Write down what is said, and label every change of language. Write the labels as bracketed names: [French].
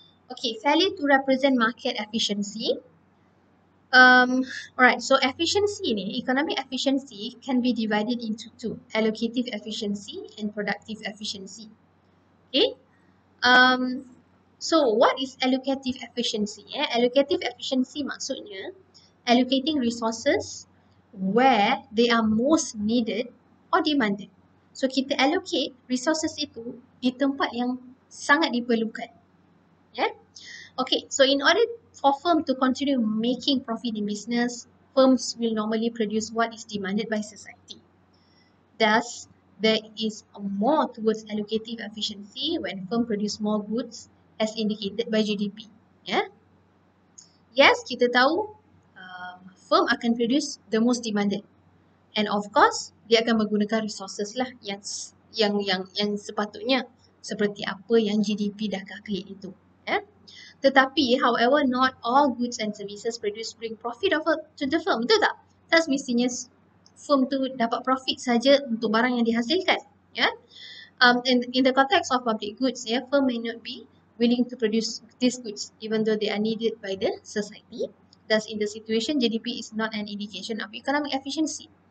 [English] Okay, failure to represent market efficiency. Alright, so efficiency ni, economic efficiency can be divided into two, allocative efficiency and productive efficiency. Okay, so what is allocative efficiency? Allocative efficiency [Malay] maksudnya [English] allocating resources where they are most needed or demanded. [Malay] So kita [English] allocate [Malay] resources itu di tempat yang sangat diperlukan. [English] Okay, so in order for firm to continue making profit in business, firms will normally produce what is demanded by society. Thus, there is more towards allocative efficiency when firm produce more goods as indicated by GDP. Yes, [Malay] kita tahu [English] firm [Malay] akan [English] produce the most demanded. And of course, [Malay] dia akan menggunakan resources lah yang sepatutnya seperti apa yang GDP dah [English] calculate [Malay] itu. Tetapi, [English] however, not all goods and services produced bring profit to the firm. [Malay] Betul tak? Tak semestinya firm tu dapat profit saja untuk barang yang dihasilkan. [English] In the context of public goods, firm may not be willing to produce these goods even though they are needed by the society. Thus, in the situation, GDP is not an indication of economic efficiency.